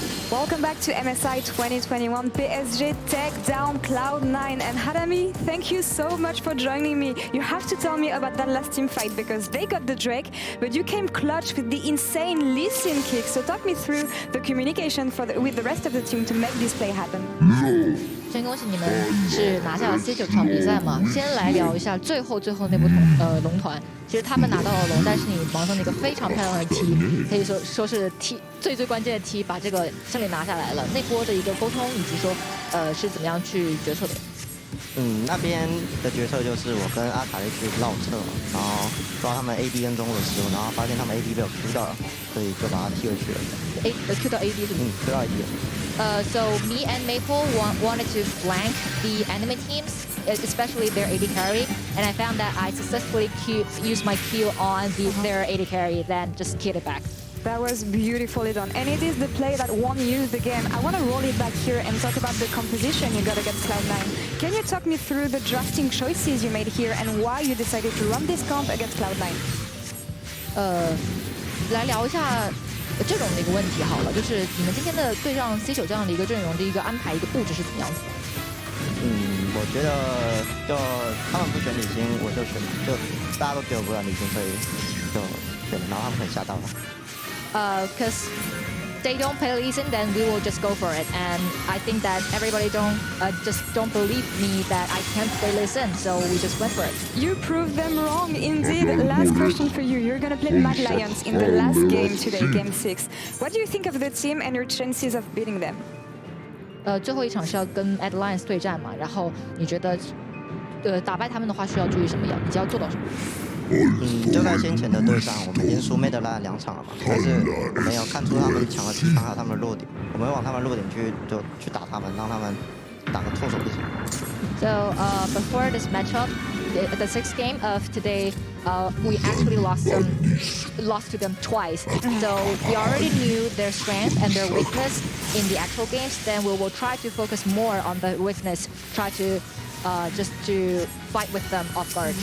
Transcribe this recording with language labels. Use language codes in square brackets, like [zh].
[en] Welcome back to MSI 2021. PSG take down Cloud9. And Hanami, thank you so much for joining me. You have to tell me about that last team fight because they got the Drake, but you came clutch with the insane Lee Sin kick. So talk me through the communication with the rest of the team to make this play happen. [zh] 先恭喜你们是拿下了 C9 这场比赛嘛。先来聊一下最后那部龙团，其实他们拿到了龙，但是你盲僧的一个非常漂亮的踢，可以说是踢最关键的踢，把这个胜利拿下来了。那波的一个沟通以及说是怎么样去决策的？那边的决策就是我跟阿卡丽去绕侧，然后抓他们 AD 跟中路的失误，然后发现他们 AD 被我 Q 到了，所以就把他踢回去了。 Q 到 AD 是吗？Q 到 AD 了。 [en] So me and Maple wanted to flank the enemy teams, especially their AD carry, and I found that I successfully used my Q on their AD carry, then just killed it back. That was beautifully done. And it is the play that won you the game. I want to roll it back here and talk about the composition you got against Cloud9. Can you talk me through the drafting choices you made here and why you decided to run this comp against Cloud9? [zh] 来聊一下阵容的一个问题好了，就是你们今天的对上 C9这样的一个阵容的一个安排、一个布置是怎么样子的？我觉得就他们不选李星，我就选，就大家都给我不了李星，所以就选了，然后他们很吓到了。 [en] Because they don't play Lee Sin, then we will just go for it. And I think that everybody just don't believe me that I can't play Lee Sin, so we just went for it. You proved them wrong, indeed. Last question for you. You're gonna play Mad Lions in the last game today, Game 6. What do you think of the team and your chances of beating them? [zh] 最后一场是要跟 Mad Lions 对战嘛，然后你觉得打败他们的话需要注意什么样？以及要做到什么？就在先前的对上，我们已经输 Mad Lions 2场了嘛，但是我们有看出他们强的地方还有他们的弱点，我们会往他们弱点去打他们，让他们打个措手不及。 [en] So before this matchup, the sixth game of today, we actually lost to them twice. So we already knew their strength and their weakness in the actual games. Then we will try to focus more on the weakness, try to just to fight with them off guard.